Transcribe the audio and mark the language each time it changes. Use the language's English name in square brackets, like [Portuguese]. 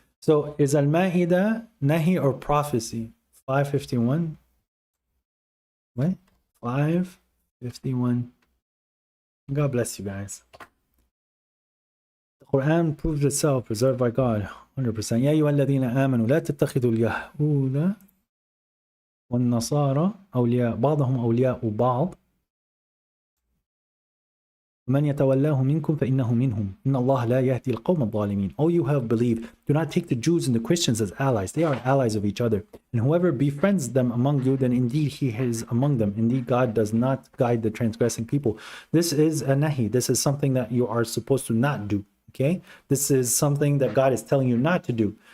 [English] So is Al-Ma'idah Nahi or prophecy? 551. What? 551. God bless you guys. The Quran proves itself, preserved by God, 100%. [Arabic] يا أيها الذين آمنوا لا تتخذوا اليهود والنصارى أولياء بعضهم أولياء بعض ومن يتولاه منكم فإنه منهم إن الله لا يهدي القوم الظالمين. [English] O you have believed, do not take the Jews and the Christians as allies. They are allies of each other. And whoever befriends them among you, then indeed he is among them. Indeed, God does not guide the transgressing people. This is a nahi. This is something that you are supposed to not do. Okay? This is something that God is telling you not to do.